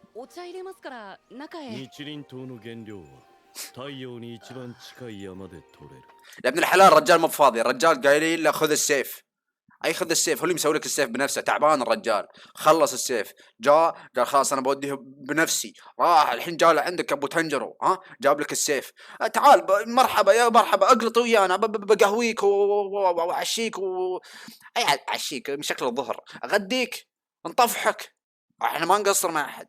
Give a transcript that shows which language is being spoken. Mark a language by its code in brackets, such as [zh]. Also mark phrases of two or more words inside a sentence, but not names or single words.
[ja] お茶入れますから中へ。日輪刀の原料は太陽に一番近い山で取れる。 [ar] يا ابن الحلال الرجال مو فاضي، الرجال قايلين له خذ السيف. اي خذ السيف، هو اللي مسوي لك السيف بنفسه، تعبان الرجال. خلص السيف، جاء قال خلاص انا بوديه بنفسي، راح الحين جاء لعندك ابو تنجرو، ها جاب لك السيف. تعال مرحبا يا مرحبا، اقلط ويانا بقهويك وعشيك اي عشيك شكل الظهر، اغديك نطفحك، احنا ما نقصر مع احد.